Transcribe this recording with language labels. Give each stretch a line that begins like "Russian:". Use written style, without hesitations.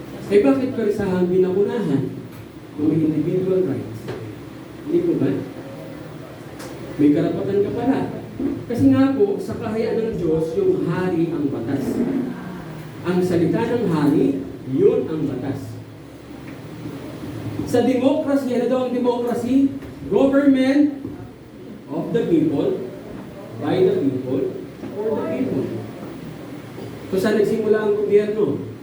Filipino: Eh bakit paresahan binakunahan kung may individual rights? Hindi po ba? May karapatan ka pala. Kasi nga po, sa kaharian ng Diyos, yung hari ang batas. Ang salita ng hari, yun ang batas. Sa democracy, ano daw ang democracy?
English: Government of the people, by the people, for the people.
Filipino: So saan nagsimula ang gobyerno?